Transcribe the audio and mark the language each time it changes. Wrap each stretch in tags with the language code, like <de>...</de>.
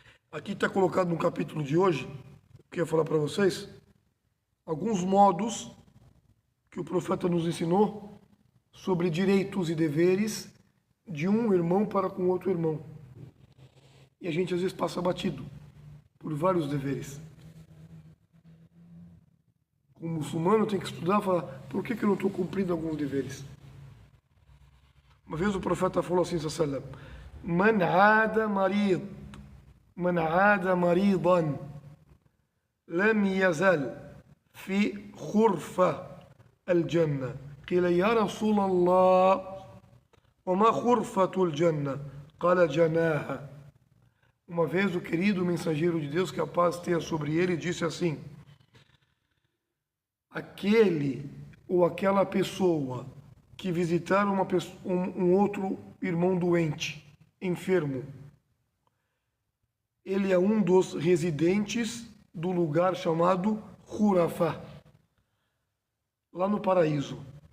<pt>Aqui está colocado no capítulo de hoje, que eu ia falar para vocês, alguns modos que o profeta nos ensinou sobre direitos e deveres de um irmão para com outro irmão. E a gente às vezes passa batido por vários deveres. Como muçulmano tem que estudar e falar, por que eu não estou cumprindo alguns deveres? Uma vez o profeta falou assim,</pt> <ar>sallallahu alaihi wasallam, Man aada marid, من عاد مريضا لم يزل في خرفة الجنة قيل يا رسول الله وما خرفة الجنة قال جناها.</ar> <pt>Uma vez o querido mensageiro de Deus, que a paz tenha sobre ele, disse assim, aquele ou aquela pessoa que visitar um outro irmão doente, enfermo, ele é um dos residentes do lugar chamado Khurafá, lá no paraíso.</pt>